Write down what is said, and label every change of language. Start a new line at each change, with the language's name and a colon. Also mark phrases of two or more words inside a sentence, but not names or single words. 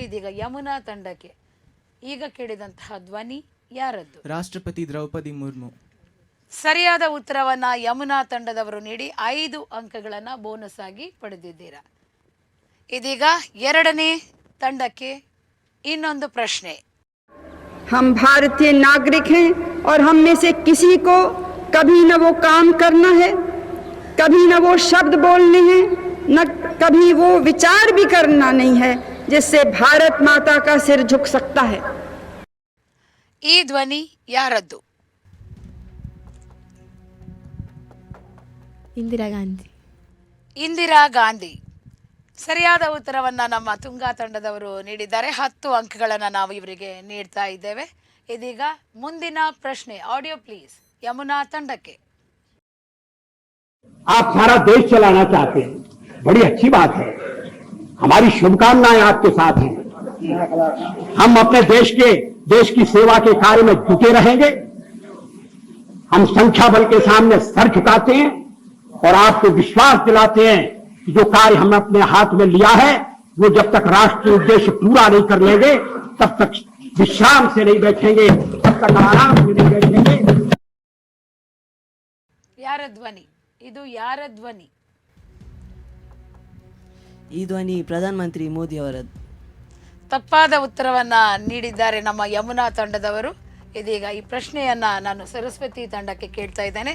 Kannada: ಇದೀಗ ಯಮುನಾ ತಂಡಕ್ಕೆ. ಈಗ ಕೇಳಿದಂತಹ ಧ್ವನಿ ಯಾರದ್ದು? ರಾಷ್ಟ್ರಪತಿ ದ್ರೌಪದಿ ಮುರ್ಮು. ಸರಿಯಾದ ಉತ್ತರವನ್ನ ಯಮುನಾ ತಂಡದವರು ನೀಡಿ 5 ಅಂಕಗಳನ್ನು ಬೋನಸ್ ಆಗಿ ಪಡೆದಿದ್ದೀರಾ. ಇದೀಗ ಎರಡನೇ ತಂಡಕ್ಕೆ ಇನ್ನೊಂದು ಪ್ರಶ್ನೆ.
Hindi: हम भारतीय नागरिक हैं और हम में से किसी को कभी न वो काम करना है, कभी न वो शब्द बोलने हैं, न कभी वो विचार भी करना नहीं है जिससे भारत माता का सिर झुक सकता है.
Kannada: ಈ ಧ್ವನಿ ಯಾರದ್ದು? ಇಂದಿರಾ ಗಾಂಧಿ. ಇಂದಿರಾ ಗಾಂಧಿ. ಸರಿಯಾದ ಉತ್ತರವನ್ನ ನಮ್ಮ ತುಂಗಾ ತಂಡದವರು ನೀಡಿದ್ದಾರೆ. 10 ಅಂಕಗಳನ್ನು ನಾವು ಇವರಿಗೆ ನೀಡ್ತಾ ಇದ್ದೇವೆ. ಇದೀಗ ಮುಂದಿನ ಪ್ರಶ್ನೆ.
English: audio please.
Kannada: ಯಮುನಾ ತಂಡಕ್ಕೆ.
Hindi: आप सारा देश चलाना चाहते हैं, बड़ी अच्छी बात है. हमारी शुभकामनाएं आपके साथ हैं. हम अपने देश की सेवा के कार्य में जुटे रहेंगे. हम संख्या बल के सामने सर झुकाते हैं और आपको विश्वास दिलाते हैं कि जो कार्य हमने अपने हाथ में लिया है वो जब तक राष्ट्रीय उद्देश्य पूरा नहीं कर लेंगे तब तक विश्राम से नहीं बैठेंगे, तब तक आराम से नहीं बैठेंगे.
Kannada: ಯಾರ ಧ್ವನಿ ಇದು? ಯಾರ ಧ್ವನಿ? ಈ ಧ್ವನಿ ಪ್ರಧಾನಮಂತ್ರಿ ಮೋದಿ ಅವರದ್ದು. ತಪ್ಪಾದ ಉತ್ತರವನ್ನ ನೀಡಿದ್ದಾರೆ ನಮ್ಮ ಯಮುನಾ ತಂಡದವರು. ಇದೀಗ ಈ ಪ್ರಶ್ನೆಯನ್ನ ನಾನು ಸರಸ್ವತಿ ತಂಡಕ್ಕೆ ಕೇಳ್ತಾ ಇದ್ದೇನೆ.